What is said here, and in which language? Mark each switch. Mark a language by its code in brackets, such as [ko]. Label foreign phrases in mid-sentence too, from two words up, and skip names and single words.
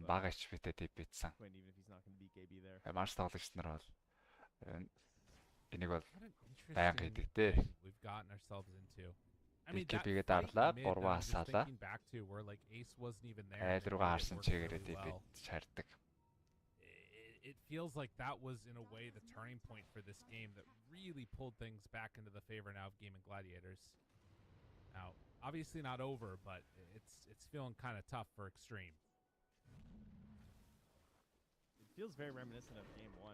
[mn] Бага HP-тэй TP-сэн. Марс тоглогч нар бол энийг бол байнга хийдэг дээ. BKB-гээ дарлаа, 3-аа асаалаа. Айл руугаа харсан чигээрээ TP шаарддаг. [en] It feels like that was in a way the turning point for this game that really pulled things back into the favor now of Gaming Gladiators. Now, obviously not over, but it's feeling kind of tough for Extreme. It feels very reminiscent of game 1.